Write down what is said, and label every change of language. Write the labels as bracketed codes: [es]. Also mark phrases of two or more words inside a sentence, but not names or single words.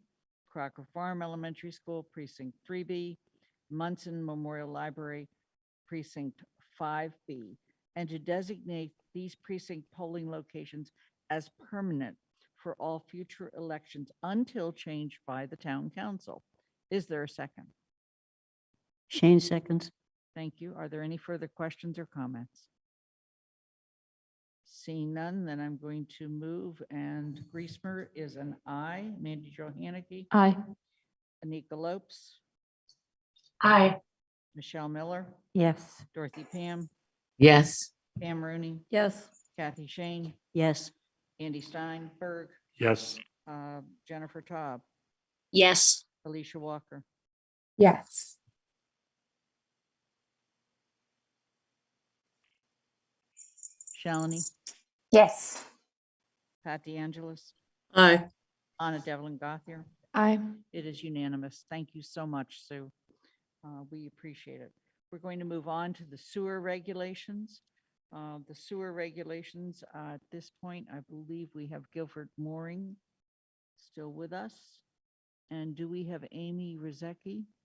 [en] Crocker Farm Elementary School, Precinct 3B, Munson Memorial Library, Precinct 5B, and to designate these precinct polling locations as permanent for all future elections until changed by the town council. Is there a second? Shane seconds. Thank you. Are there any further questions or comments? Seeing none, then I'm going to move, and Griesmer is an aye. Mandy Jo Hannicky. Aye. Anika Lopes. Aye. Michelle Miller. Yes. Dorothy Pam. Yes. Pam Rooney. Yes. Kathy Shane. Yes. Andy Steinberg. Yes. Jennifer Taub. Yes. Alicia Walker. Yes. Shalini. Yes. Pat DeAngelis. Aye. Anna Devlin Gothier. Aye. It is unanimous. Thank you so much, Sue. We appreciate it. We're going to move on to the sewer regulations. The sewer regulations, at this point, I believe we have Guilford Mooring still with us. And do we have Amy Rozecki?